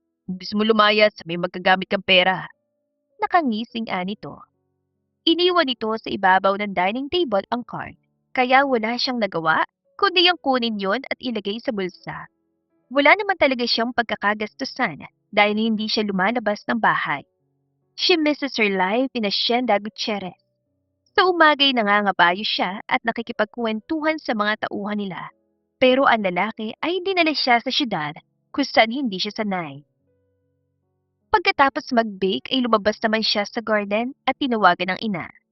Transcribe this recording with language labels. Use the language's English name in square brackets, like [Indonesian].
[Filipino] Gusto mo lumayas, may magkagamit kang pera. Nakangising nito. Iniwan nito sa ibabaw ng dining table ang card, kaya wala siyang nagawa, kundi ang kunin yon at ilagay sa bulsa. Wala naman talaga siyang pagkakagastusan dahil hindi siya lumalabas ng bahay. [English] She misses her life in Hacienda Gutierrez. [Filipino] Sa umagay nangangabayo siya at nakikipagkwentuhan sa mga tauhan nila. Pero ang lalaki ay dinala siya sa syudad kung saan hindi siya sanay. Pagkatapos mag-bake ay lumabas naman siya sa garden at tinawagan ng ina.